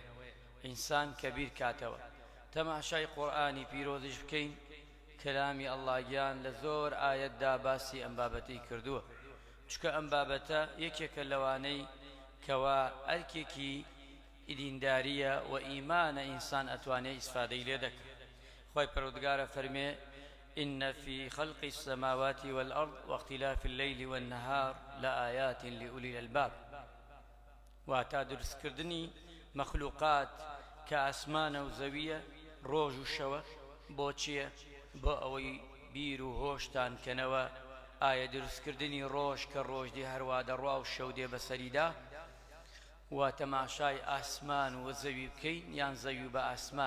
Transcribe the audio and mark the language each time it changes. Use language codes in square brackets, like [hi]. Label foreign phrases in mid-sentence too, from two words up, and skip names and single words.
[ckb] ئینسان کە بیر کاتەوە تەماشای قورئانی پیرۆزش بکەین، کەلامی ئەڵڵا گیان لە زۆر ئایەتدا باسی ئەم بابەتەی کردووە، چکە ئەم بابەتە یەکێکە لەوانەی کەوا ئەرکێکی ئیدینداریە و ئیمانە ئینسان ئەتوانێت ئیسفادەی لێ دەکات. خوای پەروەردگارە فەرمێ: [ar] إن في خلق السماوات والأرض واختلاف الليل والنهار لآيات لأولي الألباب. [ckb] واتا دروستکردنی مەخلوقات کە ئاسمانە و زەویە، ڕۆژ و شەوە، بۆ چییە؟ بۆ ئەوەی بیر و هۆشتان کەنەوە. ئایا دروستکردنی ڕۆژ کە ڕۆژ دێ هەروە دەڕوا و شەو دێ بەسەریدا، وا تەماشای ئاسمان و زەوی بکەین یان زەوی بە ئاسمان.